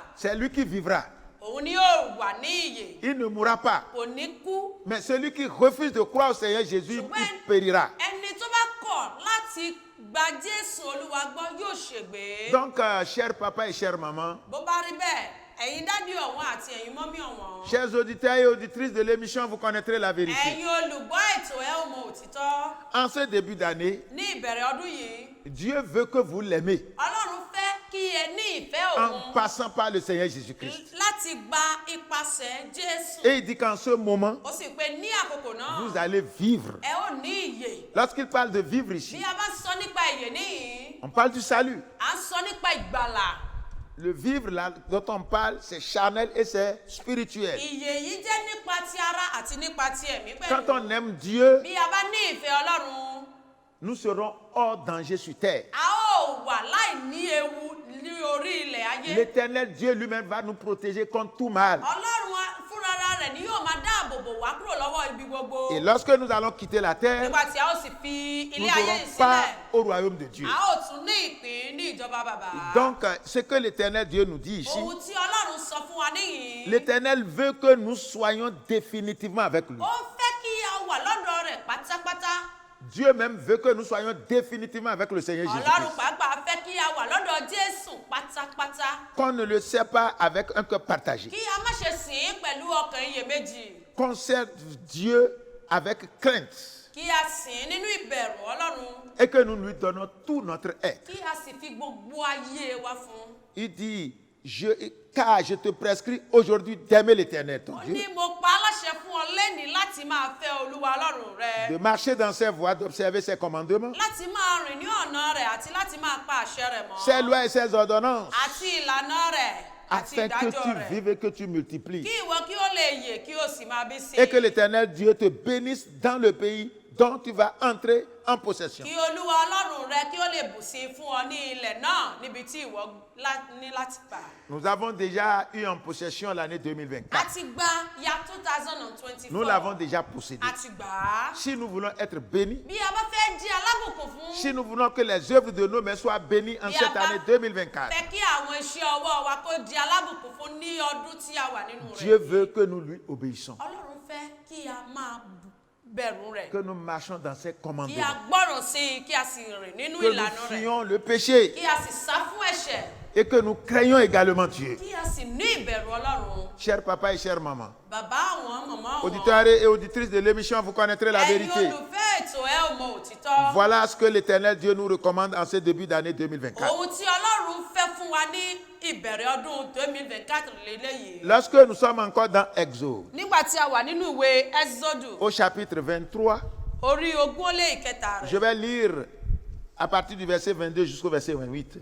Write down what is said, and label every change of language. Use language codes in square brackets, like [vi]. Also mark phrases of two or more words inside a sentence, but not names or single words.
[fr] C'est lui qui vivra. [yo] Òun ni yóò wà ní ìyè, [fr] Il ne mourra pas. [yo] kò ní kú. [fr] Mais celui qui refuse de croire au Seigneur Jésus, il périra. [yo] Ẹni tó bá kọ̀ láti gba Jésù Olúwa gbọ́ yóò ṣègbé. [fr] Donc, chers papa et chères mamans, [yo] Bó bá rí bẹ́ẹ̀, ẹ̀yin dádì ọ̀wọ́n àti ẹ̀yin mọ́mí ọ̀wọ́n. [fr] chers auditeurs et auditrices de l'émission, vous connaîtrez la vérité. [yo] Ẹ̀yin olùgbọ́ ètò ẹ ó mọ òtítọ́. [fr] En ce début d'année, [yo] Ní ìbẹ̀rẹ̀ ọdún yìí, [fr] Dieu veut que vous l'aimez [yo] Ọlọ́run fẹ́ kí ẹ ní ìfẹ́ en òun [fr] passant par le Seigneur Jésus-Christ. [yo] láti gba ipasẹ̀ Jésù. [fr] Et il dit qu'en ce moment, [yo] Ó sì pé ní àkókò náà, [fr] vous allez vivre. [yo] ẹ ó ní ìyè. [fr] Lorsqu'il parle de vivre [yo] Bí ici, a bá sọ nípa ìyè níyìí, [fr] on parle du salut. [yo] à ń sọ nípa ìgbàlà. [fr] Le vivre là dont on parle, c'est charnel et c'est spirituel. [yo] Ìyè yìí jẹ́ nípa ti ara àti nípa ti ẹ̀mí Quand pẹ̀lú. [fr] on aime Dieu, [yo] Bí a bá ní ìfẹ́ Ọlọ́run, [fr] nous serons hors danger sur terre. [yo] a ó wà láì ní ewu ní orí ilẹ̀ ayé. [fr] L'Éternel Dieu lui-même va nous protéger contre tout mal. [yo] Ọlọ́run fúnra rẹ̀ ni yóò máa dáàbò bò wá kúrò lọ́wọ́ ibi gbogbo. [fr] Et lorsque nous allons quitter la terre, [yo] Nígbà tí a ó sì fi nous ilé ayé n'aurons yìí pas sílẹ̀, [fr] au royaume de Dieu. [yo] a ó tún ní ìpín ní ìjọba bàbá. [fr] Donc, ce que l'Éternel Dieu nous dit ici, [yo] Ohun tí Ọlọ́run sọ fún wa níyìí, [fr] l'Éternel veut que nous soyons définitivement avec lui. [yo] ó fẹ́ kí a wà lọ́dọ̀ rẹ̀ pátápátá. [fr] Dieu même veut que nous soyons définitivement avec le Seigneur [yo] Ọlọ́run Jésus-Christ. pàápàá fẹ́ kí a wà lọ́dọ̀ Jésù pátápátá. [fr] Qu'on ne le sait pas avec un cœur partagé. [yo] Kí a má ṣe sìn ín pẹ̀lú ọkàn iyèméjì. [fr] Qu'on serve Dieu avec crainte [yo] Kí a sìn ín nínú ìbẹ̀rù Ọlọ́run. [fr] et que nous lui donnons tout notre être. [yo] Kí a sì fi gbogbo ayé wa fún. [fr] Il dit, car je te prescris aujourd'hui d'aimer l'Éternel, ton [yo] Ó Dieu, ní mo pa á láṣẹ fún ọ lẹ́nìí láti máa fẹ́ Olúwa Ọlọ́run rẹ. [fr] de marcher dans ses voies, d'observer ses commandements, [yo] Láti máa rìn ní ọ̀nà rẹ̀ àti láti máa pa àṣẹ rẹ̀ mọ́. [fr] ses lois et ses ordonnances, [yo] Àti ìlànà rẹ̀ àti [fr] afin que [yo] ìdájọ́ tu rẹ̀. [fr] vives et que tu multiplies. [yo] Kí ìwọ kí ó lè yè kí ó sì máa bí sí. [fr] Et que l'Éternel Dieu te bénisse dans le pays dont tu vas entrer en possession. [yo] Kí Olúwa Ọlọ́run rẹ kí ó lè bù sí fún ọ ní ilẹ̀ náà níbi tí ìwọ ní láti gbà. [fr] Nous avons déjà eu en possession l'année [yo] A 2024. ti gba ya 2024. [fr] Nous l'avons déjà possédé. [yo] A ti gbà á. [fr] Si nous voulons être bénis, [yo] Bí a bá fẹ́ di alábùkún fún. [fr] si nous voulons que les œuvres de nos mains soient bénies en [yo] Bí a cette bá année 2024, fẹ́ kí àwọn iṣẹ́ ọwọ́ wa kó di alábùkún fún ní ọdún tí a wà nínú Dieu rẹ̀. [fr] veut que nous lui obéissons. [yo] Ọlọ́run fẹ́ kí a máa bẹ̀rù rẹ̀. [fr] Que nous marchions dans ses [yo] Kí a commandements. gbọ́ràn sí i, kí a sì rìn nínú [fr] Que nous [yo] ìlànà rẹ̀. [fr] fuyions le péché. [yo] Kí a sì sá fún ẹ̀ṣẹ̀. [fr] Et que nous craignions également Dieu. [yo] Kí a sì ní ìbẹ̀rù Ọlọ́run. [fr] Chers papa et chère maman, [yo] Bàbá àwọn, màmá àwọn. [fr] auditeurs et auditrices de l'émission, vous connaîtrez la [yo] Ẹ̀yin vérité. olùfẹ́ ètò ẹ ò mọ òtítọ́. [fr] Voilà ce que l'Éternel Dieu nous recommande en ce début d'année 2024. [yo] Ohun tí Ọlọ́run fẹ́ fún wa ní ìbẹ̀rẹ̀ ọdún 2024 lélẹ́yìí. [fr] Lorsque nous sommes encore dans Exode, [yo] Nígbà tí a wà nínú ìwé Ẹ́sísódù, [fr] au chapitre 23, [yo] orí 20 je rẹ̀. [fr] vais lire à partir du verset 22 jusqu'au verset 28.